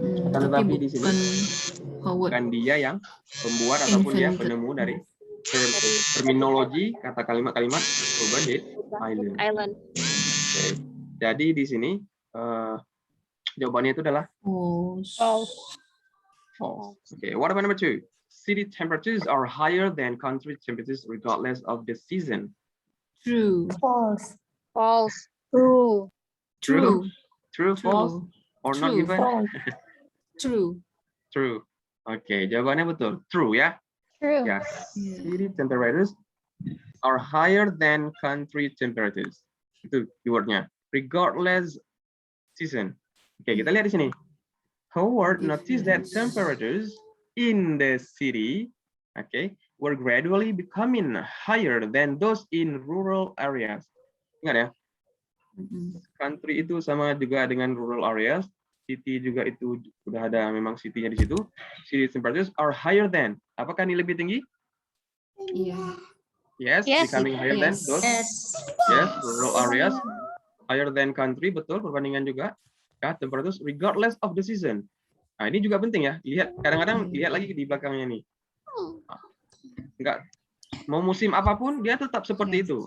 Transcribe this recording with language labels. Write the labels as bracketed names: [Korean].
[Indonesian] Tetapi di sini bukan dia yang pembuat ataupun dia penemu dari terminologi kata kalimat-kalimat urban heat island. Okay. Jadi di sini jawabannya itu adalah [English] False. false. Okay. What about number 2? City temperatures are higher than country temperatures regardless of the season. True. False. False. True. True. True, false, or not True. given? True. [Indonesian] True. Oke, jawabannya betul. True ya. [English] True. Ya. City temperatures are higher than country temperatures. Itu keywordnya. [Indonesian] Regardless season. Oke, kita lihat di sini. [English] Howard noticed that temperatures in the city, were gradually becoming higher than those in rural areas. [Indonesian] Ingat ya, country itu sama juga dengan rural areas. City juga itu sudah ada memang city-nya di situ. City temperatures are higher than. Apakah ini lebih tinggi? Iya. [English] Yes, Yes. becoming higher than those. Yes, rural areas higher than country, betul, perbandingan juga. Ya, temperatures regardless of the season. [Indonesian] Nah, ini juga penting ya. Lihat, kadang-kadang lihat lagi di belakangnya nih. Enggak, mau musim apapun dia tetap seperti itu.